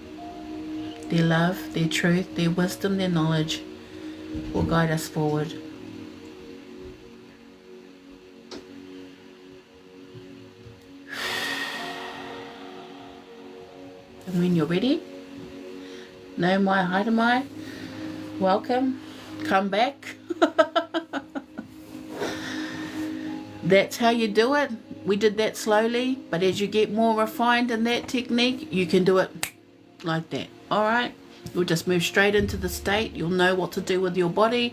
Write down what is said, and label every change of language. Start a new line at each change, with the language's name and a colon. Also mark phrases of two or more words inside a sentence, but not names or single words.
English: Their love, their truth, their wisdom, their knowledge will guide us forward. And when you're ready,
Māori: no mai haere mai,
English: welcome, come back. That's how you do it. We did that slowly, but as you get more refined in that technique, you can do it like that. Alright? You'll just move straight into the state. You'll know what to do with your body.